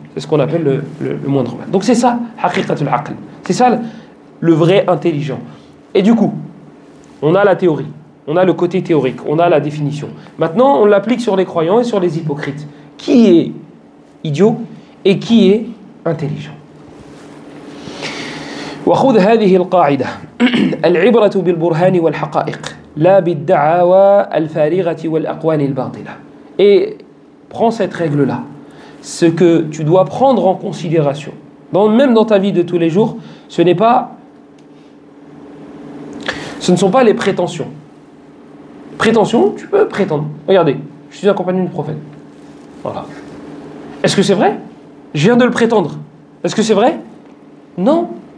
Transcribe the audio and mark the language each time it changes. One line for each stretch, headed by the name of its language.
French: C'est ce qu'on appelle le moindre mal. Donc c'est ça, haqiqatul aql. C'est ça, le vrai intelligent. Et du coup, on a la théorie. On a le côté théorique, on a la définition. Maintenant, on l'applique sur les croyants et sur les hypocrites. Qui est idiot et qui est intelligent?
Arabic: وخذ هذه القاعدة العبرة بالبرهان والحقائق لا بالدعاوى الفارغة والأقوال الباطلة.
French: Et prends cette règle-là. Ce que tu dois prendre en considération, même dans ta vie de tous les jours, ce ne sont pas les prétentions. Prétention, tu peux prétendre. Regardez, je suis accompagné du prophète. Voilà. Est-ce que c'est vrai? Je viens de le prétendre. Est-ce que c'est vrai? Non.